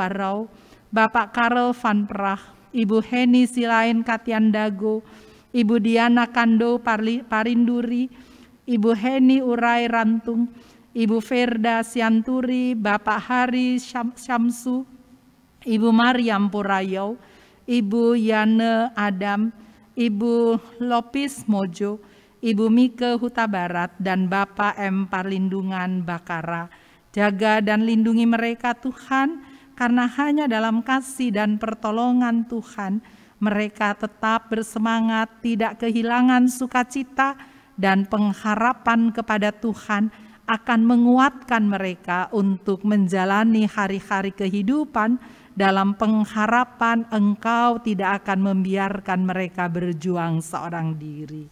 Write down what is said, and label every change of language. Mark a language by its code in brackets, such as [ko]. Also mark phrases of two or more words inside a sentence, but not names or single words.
[id] Warau, Bapak Karel Van Prach, Ibu Heni Silain Katiandago, Ibu Diana Kando Parinduri, Ibu Heni Urai Rantung, Ibu Ferda Sianturi, Bapak Hari Syamsu, Ibu Mariam Purayau, Ibu Yane Adam, Ibu Lopis Mojo, Ibu Mike Huta Barat, dan Bapak M. Parlindungan Bakara. Jaga dan lindungi mereka Tuhan, karena hanya dalam kasih dan pertolongan Tuhan, mereka tetap bersemangat, tidak kehilangan sukacita, dan pengharapan kepada Tuhan akan menguatkan mereka untuk menjalani hari-hari kehidupan dalam pengharapan Engkau tidak akan membiarkan mereka berjuang seorang diri.